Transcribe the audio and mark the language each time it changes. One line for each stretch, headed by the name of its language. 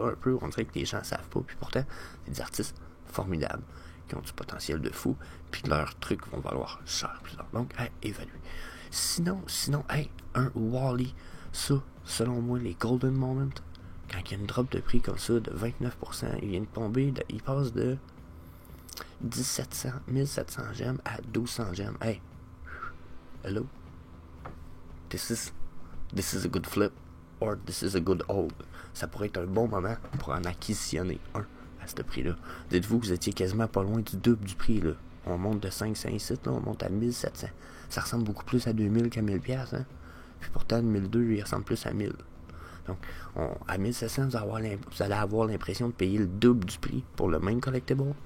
French: Un peu, on dirait que les gens ne savent pas. Puis pourtant, c'est des artistes formidables qui ont du potentiel de fou, puis leurs trucs vont valoir cher plus tard. Donc, évaluer. Sinon, un Wall-E, ça, selon moi, les Golden Moments, quand il y a une drop de prix comme ça de 29%, il vient de tomber, il passe de 1700 gemmes à 1200 gemmes.
English: Hey, hello? This is a good flip, or this is a good hold.
French: Ça pourrait être un bon moment pour en acquisitionner un à ce prix-là. Dites-vous que vous étiez quasiment pas loin du double du prix, là. On monte de 500 ici, là, on monte à 1700. Ça ressemble beaucoup plus à 2000 qu'à 1000$, hein? Puis pourtant, 1002, il ressemble plus à 1000. Donc, à 1700, vous allez avoir l'impression de payer le double du prix pour le même collectible.